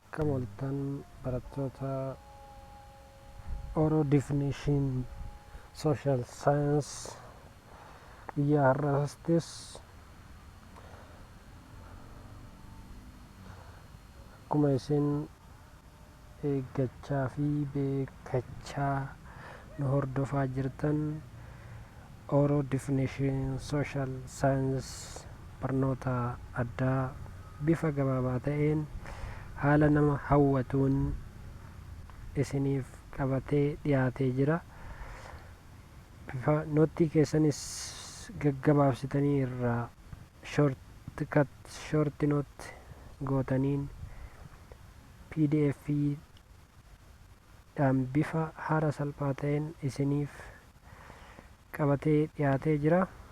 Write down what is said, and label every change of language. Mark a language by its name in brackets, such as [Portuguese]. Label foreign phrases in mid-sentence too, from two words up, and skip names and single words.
[Oromo] Akka moltan barattoota [English] oral definition social science [Oromo] guyyaa har'aastis akkuma isin eeggachaa fi beekachaa nu hordofaa jirtan [English] oral definition social science [Oromo] barnoota addaa bifa gabaabaa ta'een haala nama hawwatuun isiniif qabatee dhiyaatee jira. Bifa nootii keessanis gaggabaabsitanii irraa [English] short note [Oromo] gootaniin PDF dhaan bifa haala salphaa ta'een isiniif qabatee dhiyaatee jira.